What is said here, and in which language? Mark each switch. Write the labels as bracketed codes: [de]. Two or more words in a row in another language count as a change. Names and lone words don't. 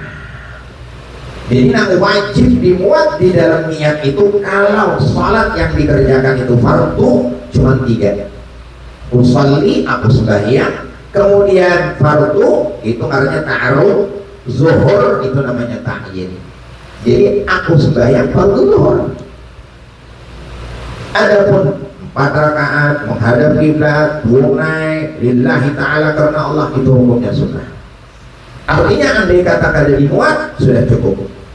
[id] Jadi nak wajib dimuat di dalam niat itu kalau salat yang dikerjakan itu fardu cuma tiga. Usolli aku sembahyang, kemudian fardu itu artinya ta'arud, zuhur itu namanya ta'yin. Jadi aku sembahyang fardu zuhur. Adapun 4 rakaat menghadap kiblat tunai [ar] لله تعالى [id] karena Allah itu hukumnya sunnah. [bjn] Artinya andai kata kada dimuat sudah cukup.